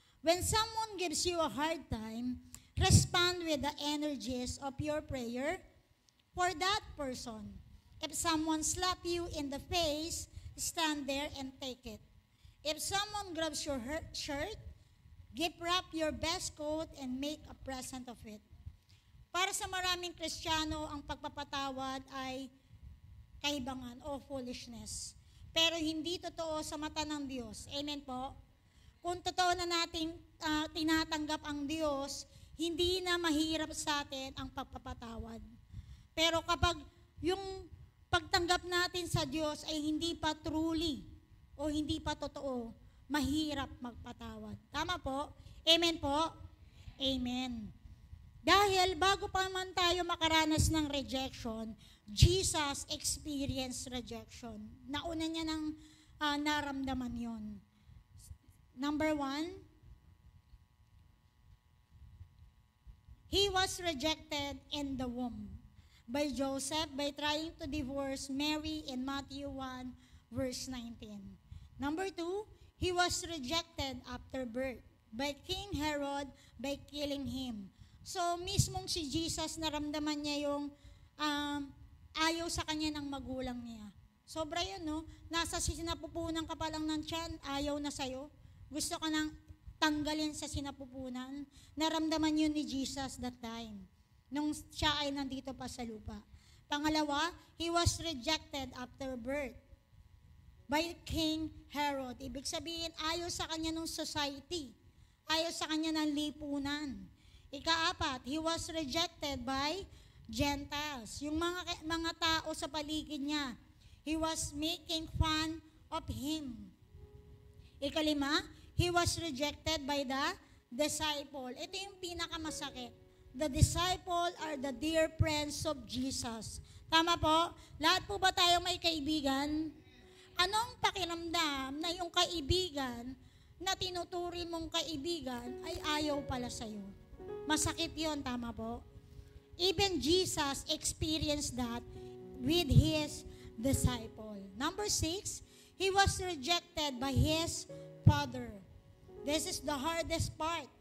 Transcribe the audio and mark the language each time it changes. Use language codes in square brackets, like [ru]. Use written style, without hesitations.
[en] When someone gives you a hard time, respond with the energies of your prayer for that person. If someone slaps you in the face, stand there and take it. If someone grabs your shirt, wrap your best coat and make a present of it. [tl] Para sa maraming Kristiyano, ang pagpapatawad ay kaibangan o foolishness. Pero hindi totoo sa mata ng Diyos. Amen po? Kung totoo na nating tinatanggap ang Diyos, hindi na mahirap sa atin ang pagpapatawad. Pero kapag yung pagtanggap natin sa Diyos ay hindi pa truly o hindi pa totoo, mahirap magpatawad. Tama po? Amen po? Amen. Dahil bago pa man tayo makaranas ng rejection, [en] Jesus experienced rejection. [tl] Nauna niya ng naramdaman yon. [en] Number 1, he was rejected in the womb by Joseph by trying to divorce Mary in Matthew 1, verse 19. Number 2, he was rejected after birth by King Herod by killing him. [tl] So, mismong si Jesus, naramdaman niya yung ayaw sa kanya ng magulang niya. Sobra yun, no? Nasa sinapupunan ka pa lang ng tiyan, ayaw na sa'yo. Gusto ka nang tanggalin sa sinapupunan. Naramdaman yun ni Jesus [en] that time, [tl] nung siya ay nandito pa sa lupa. [en] Pangalawa, he was rejected after birth by King Herod. [tl] Ibig sabihin, ayaw sa kanya ng society. Ayaw sa kanya ng lipunan. [en] Ikaapat, he was rejected by Gentiles. [tl] Yung mga tao sa paligid niya, [en] he was making fun of him. Ikalima, he was rejected by the disciple. [tl] Ito yung pinakamasakit. [en] The disciple are the dear friends of Jesus. [tl] Tama po? Lahat po ba tayo may kaibigan? Anong pakiramdam na yung kaibigan na tinuturi mong kaibigan ay ayaw pala sa'yo? Masakit yon, tama po? [en] Even Jesus experienced that with his disciple. Number 6, he was rejected by his father. This is the hardest part.